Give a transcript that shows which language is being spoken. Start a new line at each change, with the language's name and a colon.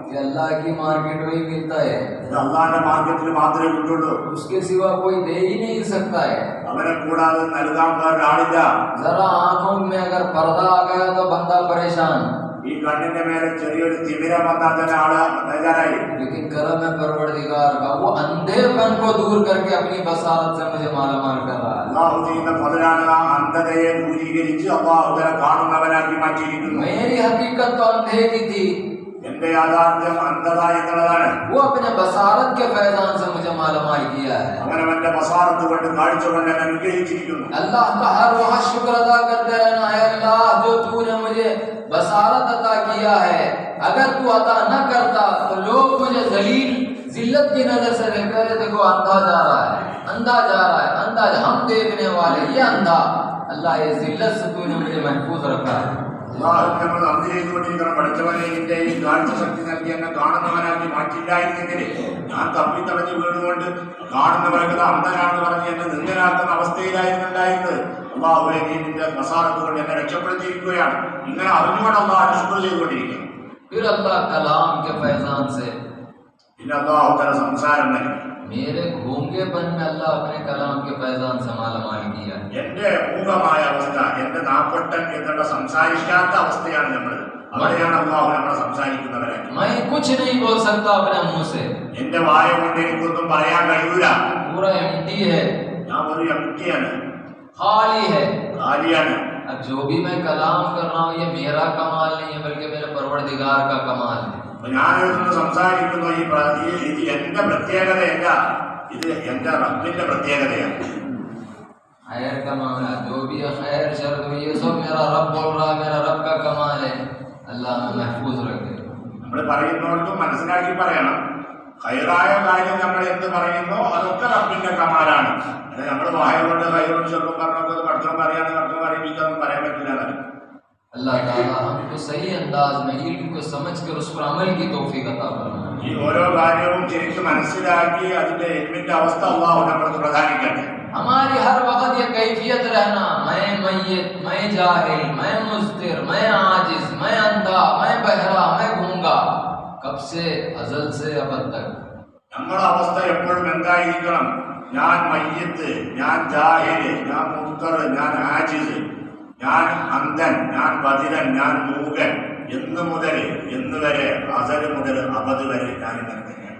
Hindi: ये अल्लाह की मार्केट में ही मिलता है,
Malayalam: ഇത് അള്ളാന്റെ മാർക്കറ്റിൽ മാത്രമേ കിട്ടുള്ളൂ.
Hindi: उसके सिवा कोई दे ही नहीं सकता है।
Malayalam: അവനെ കൂടാതെ നൽകാൻ വേറൊരാളില്ല.
Hindi: जरा आंखों में अगर पर्दा आ गया तो बंदा परेशान,
Malayalam: ഈ കണ്ണിന്റെ മേലെ ചെറിയൊരു തിമിരം വന്നാൽ തന്നെ ആള് ബേജാറായി.
Hindi: लेकिन करम है परवरदिगार का, वो अंधेपन को दूर करके अपनी बसारत से मुझे माला माल कर रहा है।
Malayalam: അള്ളാഹു ചെയ്യുന്ന ഫضലാണ് ആ അന്ധതയെ ദൂരീകരിച്ച് അള്ളാഹു തആല കാണുന്നവനാക്കി മാറ്റിയിരിക്കുന്നു.
Hindi: मेरी हकीकत तो अंधे की थी,
Malayalam: എന്റെ യാഥാർത്ഥ്യം അന്ധത എന്നുള്ളതാണ്.
Hindi: वो अपने बसारत के फैजान से मुझे माला माल किया है।
Malayalam: അവനവന്റെ ബസാറത്ത് കൊണ്ട് കാഴ്ച കൊണ്ട് എന്നെ അനുഗ്രഹിച്ചിരിക്കുന്നു.
Hindi: अल्लाह का हर वक्त शुक्र अदा करते रहना है। अल्लाह जो तूने मुझे बसारत अता किया है, अगर तू अता न करता तो लोग मुझे जलील जिल्लत की नजर से देखते रहे, देखो अंधा जा रहा है, अंधा जा रहा है, अंधा, हम देखने वाले ये अंधा। अल्लाह ये जिल्लत से तूने मुझे महफूज रखा है।
Malayalam: അള്ളാഹു നമ്മൾ നന്ദി ചെയ്തുകൊണ്ടിരിക്കണം. പഠിച്ചവനെ നിന്റെ ഈ കാഴ്ച ശക്തി നൽകി എന്നെ കാണുന്നവനാക്കി മാറ്റില്ലായിരുന്നെങ്കിൽ ഞാൻ തപ്പിത്തടഞ്ഞ് വീടുകൊണ്ട് കാണുന്നവർക്ക് അന്ധനാണെന്ന് പറഞ്ഞ് എന്നെ നിന്ദനാക്കുന്ന അവസ്ഥയിലായിരുന്നു ഉണ്ടായിരുന്നത്. അള്ളാഹുവെ നീ നിന്റെ ബസാറത്ത് കൊണ്ട് എന്നെ രക്ഷപ്പെടുത്തിയിരിക്കുകയാണ്. ഇങ്ങനെ അറിഞ്ഞുകൊണ്ട് അള്ളാഹു ശുക്ർ ചെയ്തുകൊണ്ടിരിക്കണം.
Hindi: फिर अल्लाह कलाम के फैजान से
Malayalam: പിന്നെ അള്ളാഹു തആല സംസാരം നൽകി.
Hindi: मेरे गूंगेपन में अल्लाह अपने कलाम के फैजान से माला माल किया।
Malayalam: എന്റെ മൂകമായ അവസ്ഥ, എന്റെ നാപ്പൊട്ടൻ എന്നുള്ള സംസാരിക്കാത്ത അവസ്ഥയാണ് നമ്മൾ. അവിടെയാണ് അള്ളാഹു നമ്മളെ സംസാരിക്കുന്നവരാക്കി.
Hindi: मैं कुछ नहीं बोल सकता अपने मुंह से,
Malayalam: എന്റെ വായ കൊണ്ട് എനിക്കൊന്നും പറയാൻ കഴിയൂല.
Hindi: पूरा एम्प्टी है,
Malayalam: ഞാൻ ഒരു എംപ്റ്റിയാണ്,
Hindi: खाली है।
Malayalam: കാലിയാണ്.
Hindi: अब जो भी मैं कलाम कर रहा हूँ ये मेरा कमाल नहीं है, बल्कि मेरे परवरदिगार का कमाल है।
Malayalam: ഞാനിതൊന്ന് സംസാരിക്കുന്നു, ഇത് എന്റെ പ്രത്യേകതയല്ല, ഇത് എന്റെ റബ്ബിന്റെ പ്രത്യേകതയാണ്.
Hindi: खैर का मामला जो भी है, खैर शर ये सब मेरा रब बोल रहा है, मेरा रब का कमाल है। अल्लाह में महफूज रखे।
Malayalam: നമ്മൾ പറയുന്നവർക്കും മനസ്സിലാക്കി പറയണം. ഖൈറായ കാര്യം നമ്മൾ എന്ത് പറയുന്നോ അതൊക്കെ റബ്ബിന്റെ കമാലാണ്. അത് നമ്മൾ വായ കൊണ്ട് ഖൈറോട് ചെറുപ്പം പറഞ്ഞൊക്കെ പഠിച്ചോണ്ട് അറിയാതെ പഠിച്ചോ അറിയിപ്പിക്കാന്നും പറയാൻ പറ്റില്ല.
Hindi: अल्लाह ताला हमको सही अंदाज में इल्म को समझ कर उस पर अमल की तौफीक अता फरमाए।
Malayalam: ഈ ഓരോ കാര്യവും ശരിക്കും മനസ്സിലാക്കി അതിന്റെ ഇൽമിന്റെ അവസ്ഥ അല്ലാഹു നമ്മൾക്ക് പ്രദാനിക്കട്ടെ.
Hindi: हमारी हर वक्त ये कैफियत रहना, मैं मय्यत, मैं जाहिल, मैं मुस्तिर, मैं आजिज, मैं अंधा, मैं बहरा, मैं गूंगा, कब से अजल से अब तक।
Malayalam: നമ്മുടെ അവസ്ഥ എപ്പോഴും എന്തായിരിക്കണം? ഞാൻ മയ്യത്ത്, ഞാൻ ജാഹില്, ഞാൻ മുഫ്തർ, ഞാൻ ആജിസ്, ഞാൻ അന്ധൻ, ഞാൻ ബധിരൻ, ഞാൻ മൂകൻ എന്ന് മുതൽ എന്ന് വരെ, അസൽ മുതൽ അബദ് വരെ ഞാൻ ഇങ്ങനെ തന്നെയാണ്.